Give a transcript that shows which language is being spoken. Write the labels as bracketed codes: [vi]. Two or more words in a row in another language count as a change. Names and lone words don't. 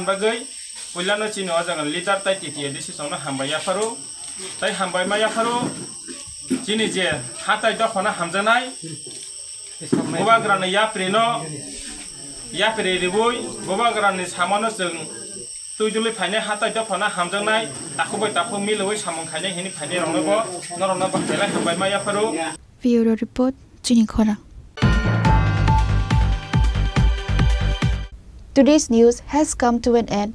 [trp] बागै उलानो चिनो जागन लिडार ताइ टिटि डिसिसनो हामबाया फारो ताइ हामबाय माया फारो चिनि जे हाताय दखना हामजानाय गोबाग्रानो याप्रेनो या पेरेरिबुय गोबाग्रानि सामानो जों तुइदुलै फायनाय हाताय दखना हामजानाय ताखुबाय ताखु मिलबै सामं खायनाय हिनि फायनाय रंनोबो नरना बाखलाय हामबाय माया फारो [en] Bureau Report, Chini Khorang. Today's news has come to an end.